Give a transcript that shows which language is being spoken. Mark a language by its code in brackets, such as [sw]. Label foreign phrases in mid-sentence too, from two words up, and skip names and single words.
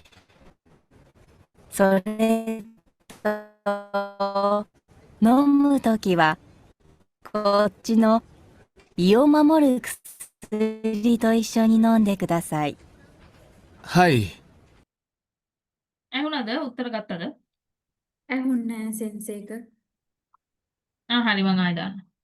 [ja] それと、飲むときは、こっちの胃を守る薬と一緒に飲んでください。はい。 [si] ඇහුණද? උත්තර ගත්තද? ඇහුන්නේ නැහැ සෙන්සේක. හරි මං ආයෙ දාන්න.